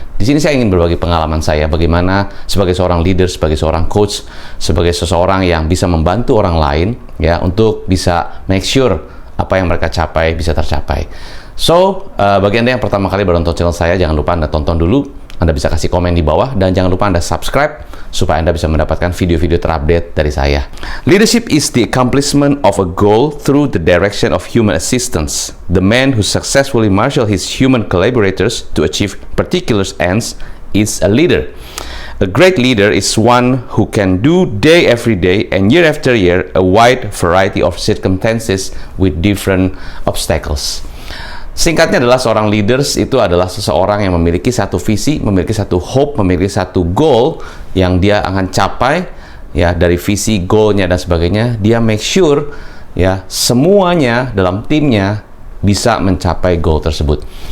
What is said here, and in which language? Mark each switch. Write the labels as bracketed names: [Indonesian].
[Indonesian] Di sini saya ingin berbagi pengalaman saya bagaimana sebagai seorang leader, sebagai seorang coach, sebagai seseorang yang bisa membantu orang lain ya untuk bisa make sure apa yang mereka capai bisa tercapai. So, bagi Anda yang pertama kali baru nonton channel saya, jangan lupa Anda tonton dulu. Anda bisa kasih komen di bawah dan jangan lupa Anda subscribe supaya Anda bisa mendapatkan video-video terupdate dari saya. [English] Leadership is the accomplishment of a goal through the direction of human assistance. The man who successfully marshal his human collaborators to achieve particular ends is a leader. A great leader is one who can do day after day and year after year a wide variety of circumstances with different obstacles. [Indonesian] Singkatnya adalah seorang leaders itu adalah seseorang yang memiliki satu visi, memiliki satu hope, memiliki satu goal yang dia akan capai ya, dari visi, goalnya dan sebagainya. Dia make sure ya semuanya dalam timnya bisa mencapai goal tersebut.